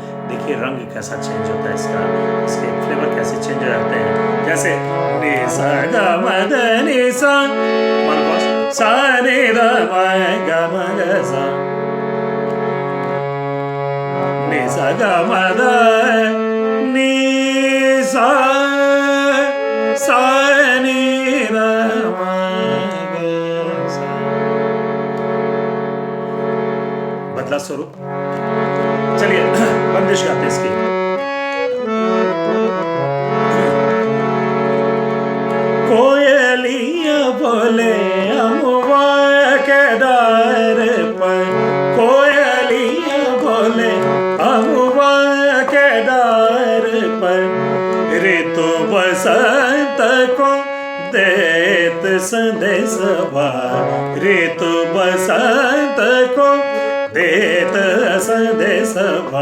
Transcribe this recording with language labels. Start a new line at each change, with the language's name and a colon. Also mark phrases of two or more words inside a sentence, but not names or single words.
Hindi: देखिए रंग कैसा चेंज होता है इसका, इसके फ्लेवर कैसे चेंज हो जाते हैं। जैसे नि सा ग म ध नि सा, सा नि ध म ग म ग सा, नि सा ग म ध नि सा, सा नि ध म ग सा। बदला स्वरूप। चलिए बंदिश गाते हैं इसकी। कोयलिया बोले अमुआ के डार पर, कोयलिया बोले अमुआ के डार पर, ऋतु बसंत को देत संदेश भा, ऋतु बसंत को देत संदेश भा।